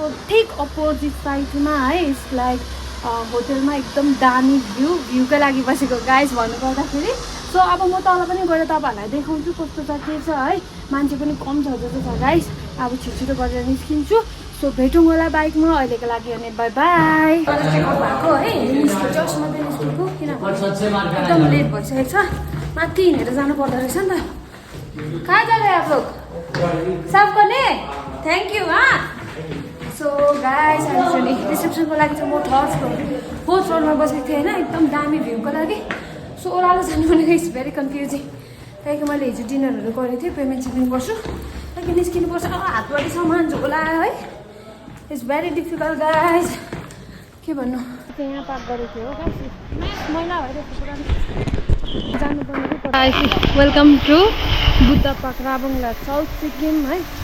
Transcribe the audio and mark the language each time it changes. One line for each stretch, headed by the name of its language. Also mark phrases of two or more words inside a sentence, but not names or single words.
Nepali: ठिक अपोजिट साइडमा है
English: it's like
Nepali: होटलमा एकदम दामी भ्यूकै लागि बसेको गाइस भन्नुपर्दाखेरि सो अब म तल पनि गएर तपाईहरुलाई देखाउँछु कस्तो छ के छ है मान्छे पनि कम छ जस्तो छ गाइस अब छिटो गरेर निस्किन्छु सो भेटौँ होला बाइकमा अहिलेको लागि अनि
English: bye bye
Nepali: भएको है जस्ट मात्रै निस्केको किनभने एकदम लेट भइसकेको छ माथि हिँडेर जानु पर्दो रहेछ नि त
Hindi: कहाँ जा रहे आप लोग सब करने
English: thank you
Nepali: हाँ सो गाइस एक्चुअली रिसेप्सनको लागि चाहिँ म
English: third fourth
Nepali: फ्लोरमा बसेको थिएँ होइन एकदम दामी भ्यूको लागि सो ओह्रालो जानु भनेको
English: it's very confusing
Nepali: त्यहाँदेखि मैले हिजो डिनरहरू गरेको थिएँ पेमेन्ट गर्छु त्यहाँदेखि निस्किनुपर्छ हातबाट सामान झोला है
English: it's very difficult
Nepali: गाइस के भन्नु यहाँ पार्क गरेको थियो गाइस मैला भइरहेको पुरा जानुपर्ने
English: welcome to
Nepali: बुद्ध पार्क राबुङला साउथ सिक्किम है